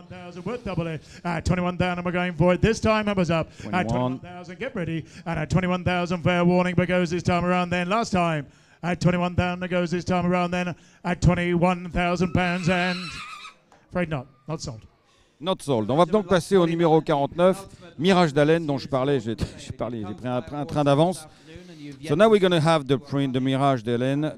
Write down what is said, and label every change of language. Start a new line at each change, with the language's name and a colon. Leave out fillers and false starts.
English: 21,000 worth double it. At 21,000, we're going for it. This time, hammers up. 21. At 21,000, get ready. And at 21,000, fair warning, but goes this time around then. Last time at 21,000, it goes this time around then at £21,000 and afraid not sold. Not sold.
French: On va donc passer au numéro 49, Mirage d'Haleine, dont je parlais. J'ai pris un train d'avance.
English: So now we're going to have the Mirage d'Haleine.